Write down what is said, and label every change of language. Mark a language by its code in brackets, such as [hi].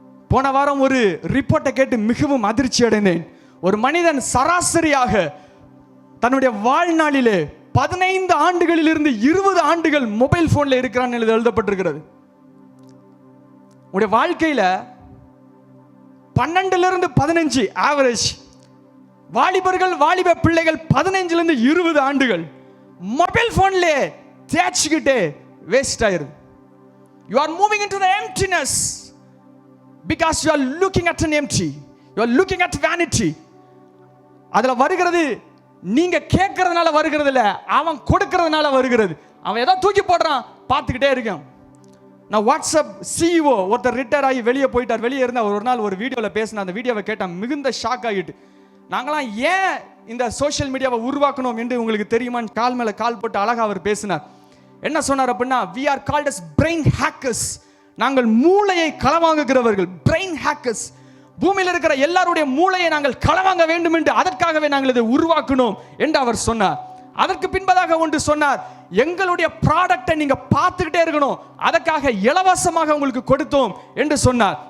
[ta] போன வாரம் ஒரு ரிப்போர்ட்டை கேட்டு மிகவும் அதிர்ச்சி அடைந்தேன். ஒரு மனிதன் சராசரியாக தன்னுடைய வாழ்நாளிலே 15 ஆண்டுகளில் இருந்து 20 ஆண்டுகள் மொபைல் போன்ல இருக்கிறான் எழுதப்பட்டிருக்கிறது. உடைய வாழ்க்கையில 12 to 15 ஆவரேஜ் வாலிபர்கள், வாலிப பிள்ளைகள் 15 to 20 ஆண்டுகள் மொபைல் போன்ல தேய்ச்சிக்கிட்டே வேஸ்ட் ஆயிருது. [en] You are moving into the emptiness because you are looking at an empty. You are looking at vanity. [ta] அதுல வருகிறது நீங்க கேட்கறதுனால வருகிறது இல்ல, அவன் கொடுக்கறதுனால வருகிறது. அவன் ஏதோ தூக்கி போடுறான், பார்த்துக்கிட்டே இருக்கான். நான் வாட்ஸ்அப் சிஇஓ ஒருத்தர் ரிட்டையர் ஆகி வெளியே போயிட்டார். வெளியே இருந்தா ஒரு நாள் ஒரு வீடியோவில் பேசின அந்த வீடியோவை கேட்டால் மிகுந்த ஷாக் ஆகிட்டு, நாங்களாம் ஏன் இந்த சோஷியல் மீடியாவை உருவாக்கணும் என்று உங்களுக்கு தெரியுமான்னு கால் மேலே கால் போட்டு அழகாக அவர் பேசினார். என்ன சொன்னார் அப்படின்னா, [en] we are called as brain hackers. [ta] நாங்கள் மூளையை களவாங்குகிறவர்கள், பிரெயின் ஹேக்கர்ஸ். பூமியில் இருக்கிற எல்லாருடைய மூளையை நாங்கள் களவாங்க வேண்டும் என்று அதற்காகவே நாங்கள் இதை உருவாக்கணும் என்று அவர் சொன்னார். அதற்கு பின்பதாக ஒன்று சொன்னார், எங்களுடைய ப்ராடக்டை நீங்க பார்த்துக்கிட்டே இருக்கணும், அதற்காக இலவசமாக உங்களுக்கு கொடுத்தோம் என்று சொன்னார்.